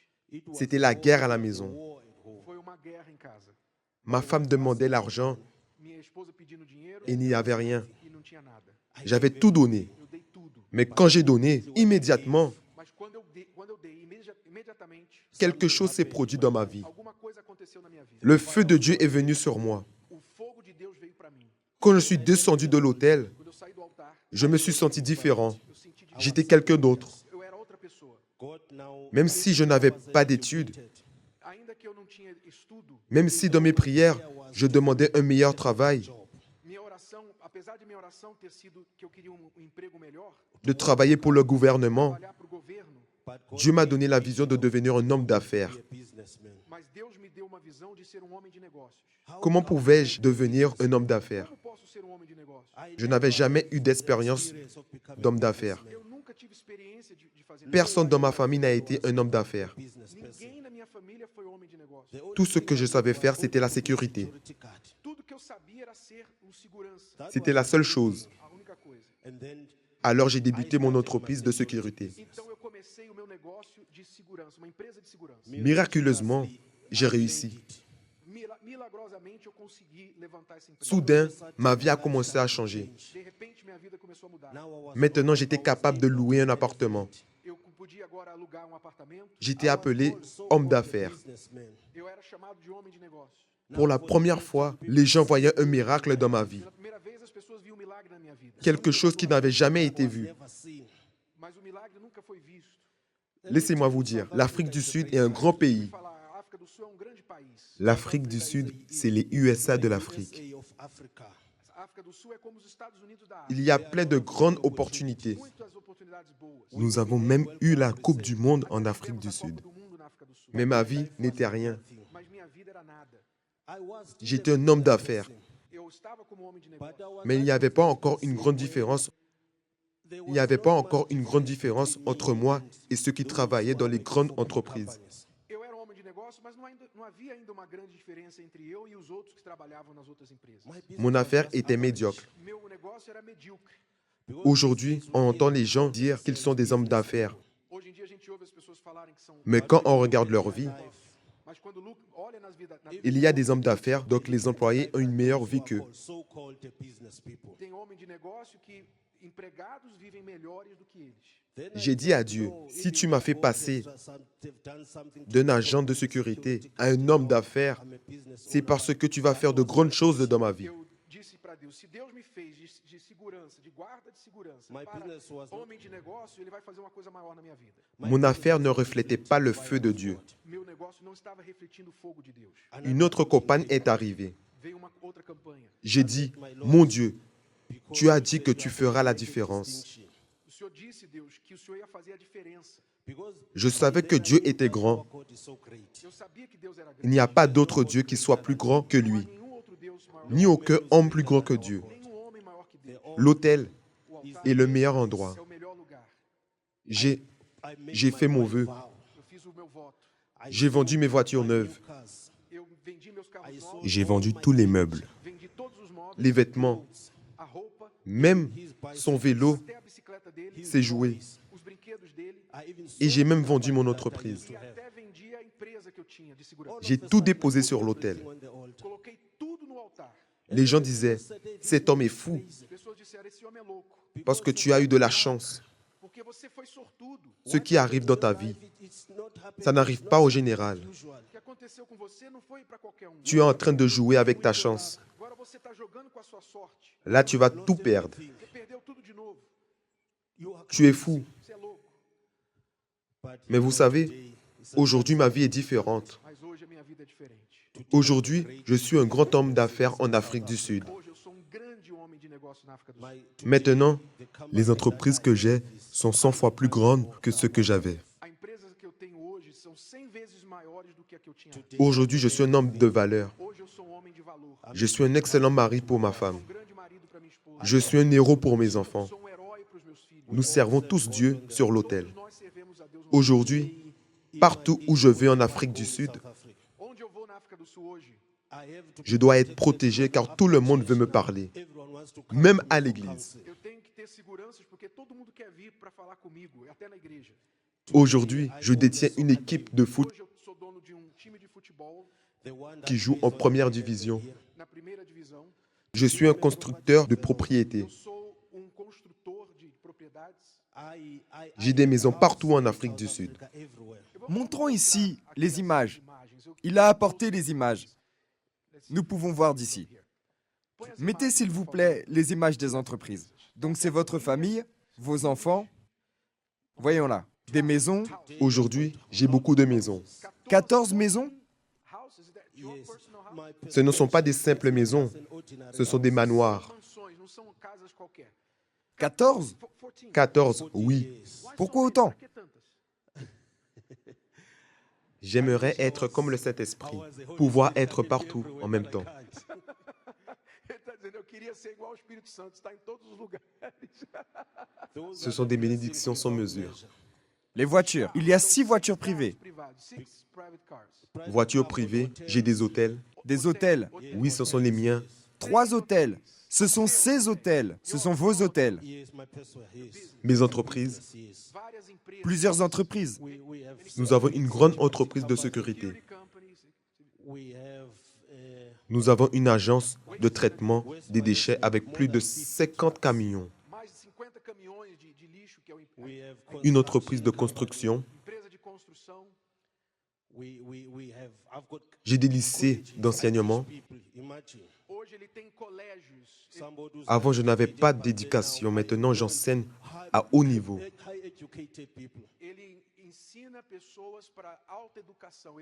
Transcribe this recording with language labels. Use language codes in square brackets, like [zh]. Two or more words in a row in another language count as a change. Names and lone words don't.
[fr] c'était la guerre à la maison. [pt] foi uma guerra em casa. [fr] Ma femme demandait l'argent [pt] Minha esposa pedindo dinheiro [fr] et il n'y avait rien. [pt] e não tinha nada. [fr] J'avais tout donné. [pt] Eu dei tudo. [fr] Mais quand j'ai donné, immédiatement, [pt] Mas quando eu dei imediatamente, [fr] quelque chose s'est produit dans ma vie. [pt] alguma coisa aconteceu na minha vida. [fr] Le feu de Dieu est venu sur moi. [pt] O fogo de Deus veio para mim. [fr] Quand je suis descendu de l'autel, [pt] Quando eu saí do altar, [fr] je me suis senti différent. [pt] eu senti diferente. [fr] J'étais quelqu'un d'autre. [pt] Eu era outra pessoa. [fr] Même si je n'avais pas d'études, [pt] Ainda que eu não tinha estudo, [fr] même si dans mes prières, je demandais un meilleur travail, [pt] minha oração, apesar de minha oração ter sido que eu queria emprego melhor, [fr] de travailler pour le gouvernement, [pt] trabalhar para o governo, [fr] Dieu m'a donné la vision de devenir un homme d'affaires. [pt] mas Deus me deu uma visão de ser homem de negócios. [fr] Comment pouvais-je devenir un homme d'affaires? [pt] Como posso ser homem de negócios? [fr] Je n'avais jamais eu d'expérience d'homme d'affaires. [pt] Eu nunca tive experiência de fazer [fr] Personne dans ma famille n'a été un homme d'affaires. [pt] Ninguém na minha família foi homem de negócios. [fr] Tout ce que je savais faire, c'était la sécurité. [pt] Tudo que eu sabia era ser segurança. [fr] C'était la seule chose. [pt] A única coisa. [fr] Alors j'ai débuté mon entreprise de sécurité. [pt] Então eu comecei o meu negócio de segurança, uma empresa de segurança. [fr] Miraculeusement, j'ai réussi. [pt] Milagrosamente eu consegui levantar essa empresa. [fr] Soudain, ma vie a commencé à changer. [pt] De repente minha vida começou a mudar. [fr] Maintenant, j'étais capable de louer un appartement. [pt] Eu podia agora alugar um apartamento. [fr] J'étais appelé homme d'affaires. [pt] Eu era chamado de homem de negócio. [fr] Pour la première fois, les gens voyaient un miracle dans ma vie. [pt] Pela primeira vez as pessoas viam um milagre na minha vida. [fr] Quelque chose qui n'avait jamais été vu. [pt] Mas o milagre nunca foi visto. [fr] Laissez-moi vous dire, l'Afrique du Sud est un grand pays. [pt] Falar, a África do Sul é um grande país. [fr] L'Afrique du Sud, c'est les USA de l'Afrique. [pt] A África do Sul é como os Estados Unidos da África. [fr] Il y a plein de grandes opportunités. [pt] Muitas oportunidades boas. [fr] Nous avons même eu la Coupe du Monde en Afrique du [pt] Tivemos a [fr] Sud. [pt] Copa do Mundo na África do Sul. [fr] Mais ma vie n'était rien. [pt] Mas minha vida era nada. [fr] J'étais un homme d'affaires. [pt] Eu estava como homem de negócio. [fr] Mais il n'y avait pas encore une grande différence. Il n'y avait pas encore une grande différence entre moi et ceux qui travaillaient dans les grandes entreprises. [pt] Eu era um homem de negócio, mas não havia ainda uma grande diferença entre eu e os outros que trabalhavam nas outras empresas. [fr] Mon affaire était médiocre. [pt] Meu negócio era medíocre. [fr] Aujourd'hui, on entend les gens dire qu'ils sont des hommes d'affaires. [pt] Hoje em dia a gente ouve as pessoas falarem que são [fr] Mais quand on regarde leur vie, [pt] mas quando olha nas vidas [fr] il y a des hommes d'affaires, donc les employés ont une meilleure vie qu'eux. [pt] tem homem de negócio que empregados vivem melhores do que eles. [fr] J'ai dit à Dieu, si tu m'as fait passer d'un agent de sécurité à un homme d'affaires, c'est parce que tu vas faire de grandes choses dans ma vie. [pt] Eu disse para Deus, se Deus me fez de segurança, de guarda de segurança, para homem de negócio, ele vai fazer uma coisa maior na minha vida. [fr] Mon affaire ne reflétait pas le feu de Dieu. [pt] Meu negócio não estava refletindo o fogo de Deus. [fr] Une autre campagne est arrivée. [pt] Veio uma outra campanha. [fr] J'ai dit, mon Dieu, tu as dit que tu feras la différence. [pt] O Senhor disse, Deus, que o Senhor ia fazer a diferença. [fr] Je savais que Dieu était grand. [pt] Eu sabia que Deus era [fr] Il [pt] grande. [fr] n'y a pas d'autre Dieu qui soit plus grand que lui, [pt] Nenhum outro Deus maior. [fr] ni aucun homme plus grand que Dieu. [pt] Nenhum homem maior que Deus. [fr] L'autel [pt] O altar [fr] est le meilleur endroit. [pt] é o melhor lugar. [fr] J'ai fait mon vœu. [pt] Eu fiz o meu voto. [fr] J'ai vendu mes voitures neuves. [pt] Eu vendi meus carros novos, [fr] J'ai vendu tous les meubles, [pt] vendi todos os móveis, [fr] les vêtements, [pt] a roupa, [fr] même son vélo, [pt] até a bicicleta dele, [fr] ses jouets. [pt] os brinquedos dele, [fr] Et j'ai même vendu mon entreprise. [pt] e até vendi a empresa que eu tinha de segurança. [fr] J'ai tout déposé sur l'autel. [pt] Coloquei tudo no altar. [fr] Les gens disaient, cet homme est fou [pt] As pessoas disseram, esse homem é louco, [fr] parce que tu as eu de la chance. [pt] porque você foi sortudo. [fr] Ce qui arrive dans ta vie, ça n'arrive pas au général. [pt] O que aconteceu com você não foi para qualquer um. [fr] Tu es en train de jouer avec ta chance. [pt] Agora você está jogando com a sua sorte. [fr] Là, tu vas tout perdre. [pt] Você perdeu tudo de novo. [fr] Tu es fou. [pt] Você é louco. [fr] Mais vous savez, aujourd'hui, ma vie est différente. [pt] Mas hoje a minha vida é diferente. [fr] Aujourd'hui, je suis un grand homme d'affaires en Afrique du Sud. [pt] Hoje eu sou grande homem de negócio na África do Sul. [fr] Maintenant, les entreprises que j'ai sont 100 fois plus grandes que ce que j'avais. [pt] A empresa que eu tenho hoje são 100 vezes maiores do que a que eu tinha antes. [fr] Aujourd'hui, je suis un homme de valeur. [pt] Hoje eu sou homem de valor. [fr] Je suis un excellent mari pour ma femme. [pt] Grande marido para minha esposa. [fr] Je suis un héros pour mes enfants. [pt] Sou herói para os meus filhos. [fr] Nous servons tous Dieu sur l'autel. [pt] Nós servemos a Deus. [fr] Aujourd'hui, partout où je vais en Afrique du Sud, [pt] Onde eu vou na África do Sul hoje, [fr] je dois être protégé car tout le monde veut me parler, même à l'église. [pt] eu tenho que ter seguranças porque todo mundo quer vir para falar comigo, até na igreja. [fr] Aujourd'hui, je détiens une équipe de foot [pt] Hoje eu sou dono de time de futebol [fr] qui joue en première division. [pt] na primeira divisão. [fr] Je suis un constructeur de propriétés. [pt] Eu sou construtor de propriedades. [fr] J'ai des maisons partout en Afrique du Sud. Montrons ici les images. Il a apporté les images. Nous pouvons voir d'ici. Mettez s'il vous plaît les images des entreprises. Donc c'est votre famille, vos enfants. Voyons là. Des maisons, Aujourd'hui, j'ai beaucoup de maisons. 14 maisons. [en] Houses, is that your personal house? [fr] Ce ne sont pas des simples maisons, ce sont des manoirs. [pt] Mansões, não são casas qualquer. 14? 14. 14, [fr] oui. Pourquoi autant? [pt] Por que tantas? [fr] J'aimerais être comme le Saint-Esprit, pouvoir être partout en même temps. [pt] Ele está dizendo, eu queria ser igual ao Espírito Santo, estar em todos os lugares. [fr] Ce sont des bénédictions sans mesure. Les voitures. Il y a 6 voitures privées. [en] Privados, 6 private cars. [fr] Voiture privée, j'ai des hôtels. Des hôtels. Oui, ce sont les miens. 3 hôtels. Ce sont ces hôtels. Ce sont vos hôtels. Mes entreprises. [pt] Várias empresas. [fr] Plusieurs entreprises. Nous avons une grande entreprise de sécurité. [en] Security companies. [fr] Nous avons une agence de traitement des déchets avec plus de 50 camions. [pt] Mais de 50 caminhões de lixo, que é a [fr] Une entreprise de construction. [pt] empresa de construção. [fr] J'ai des lycées d'enseignement. [pt] Hoje ele tem colégios. [fr] Avant, je n'avais pas d'éducation. Maintenant, j'enseigne à haut niveau. [pt] Ele ensina pessoas para alta educação.